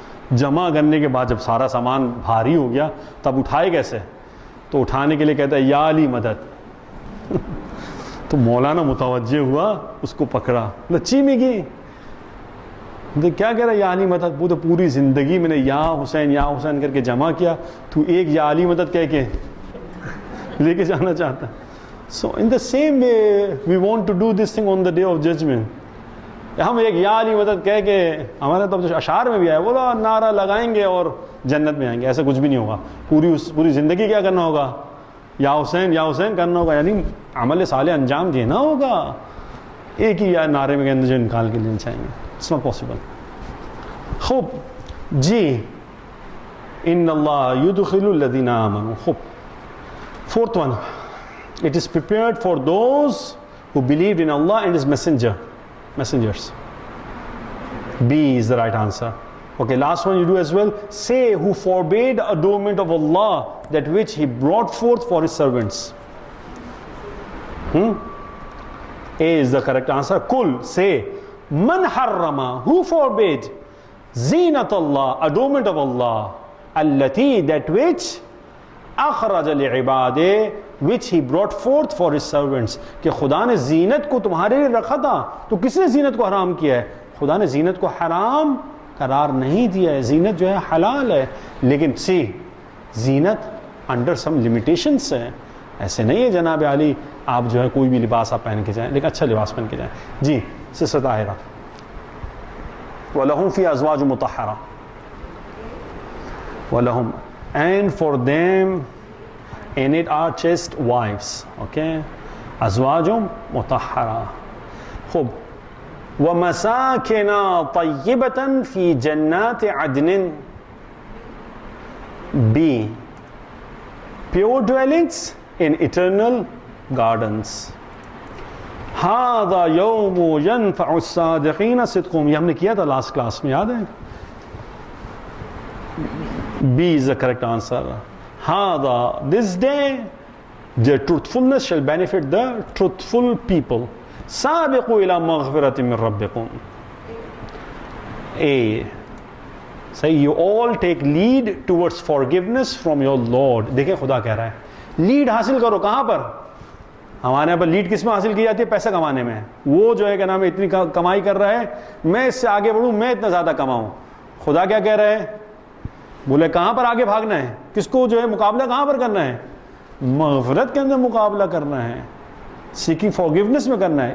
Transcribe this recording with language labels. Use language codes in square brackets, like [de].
[ur] جمع کرنے کے بعد جب سارا سامان بھاری ہو گیا تب اٹھائے کیسے؟ تو اٹھانے کے لیے کہتا ہے یا علی مدد. تو مولانا متوجہ ہوا، اس کو پکڑا، لچی میں گئی. کیا کہہ رہا ہے یا علی مدد؟ وہ تو پوری زندگی میں نے یا حسین کر کے جمع کیا، تو ایک یا علی مدد کہہ کے لے کے جانا چاہتا. [en] So in the same way we want to do this thing on the day of judgement. [ur] ہم ایک یا علی مدد کہہ کے، ہمارے تو اشعار میں بھی آیا، وہ نعرہ لگائیں گے اور جنت میں آئیں گے. ایسا کچھ بھی نہیں ہوگا. پوری زندگی کیا کرنا ہوگا؟ یا حسین کرنا ہوگا، یعنی عمل صالح انجام دینا ہوگا. ایک ہی یا نعرے میں جو نکال کے لینا چاہیں گے، [en] It's not possible. [ur] خوب جی. [ar] ان اللہ یدخل الذین آمنوا. [ur] خوب. [en] Fourth one, it is prepared for those who believed in Allah and His messengers. B is the right answer. Okay, last one you do as well. Say, who forbade adornment of Allah, that which He brought forth for His servants. A is the correct answer. Kul, say, [ar] man harrama, [en] who forbade zinat Allah, adornment of Allah, allati, that which [ar] akhraja li'ibade, [en] which He brought forth for His servants. [ur] کہ خدا نے زینت کو تمہارے لیے رکھا تھا، تو کس نے زینت کو حرام کیا ہے؟ خدا نے زینت کو حرام قرار نہیں دیا ہے. زینت جو ہے حلال ہے، لیکن زینت [en] under some limitations [ur] ہے. ایسے نہیں ہے جناب علی آپ جو ہے کوئی بھی لباس آپ پہن کے جائیں، لیکن اچھا لباس پہن کے جائیں. جی سسٹر طاہرہ. [ar] وَلَهُمْ فِي أَزْوَاجٌ مُطَهَّرَةٌ. [en] وَلَهُمْ, and for them in it are chaste wives, okay, [ar] أزواج مطهرة. خوب. وَمَسَاكِنَ طَيِّبَةً فِي جَنَّاتِ عَدْنٍ. [en] B, pure dwellings in eternal gardens. [ar] هذا يوم ينفع الصادقين صدقهم. [ur] یہ ہم نے کیا تھا لاسٹ کلاس میں، یاد ہے؟ [en] B is the correct answer. هذا, this day, the truthfulness shall benefit the truthful people. [ar] سابقوا إلى مغفرة من ربكم. [en] A, say you all take lead towards forgiveness from your Lord. [ur] دیکھیں خدا کہہ رہا ہے لیڈ حاصل کرو. کہاں پر؟ ہمارے یہاں پر لیڈ کس میں حاصل کی جاتی ہے؟ پیسہ کمانے میں. وہ جو ہے کہ نام اتنی کمائی کر رہا ہے، میں اس سے آگے بڑھوں، میں اتنا زیادہ کماؤں. خدا کیا کہہ رہا ہے؟ بولے کہاں پر آگے بھاگنا ہے؟ کس کو جو ہے مقابلہ کہاں پر کرنا ہے؟ مغفرت کے اندر مقابلہ کرنا ہے، [en] seeking forgiveness [ur] میں کرنا ہے.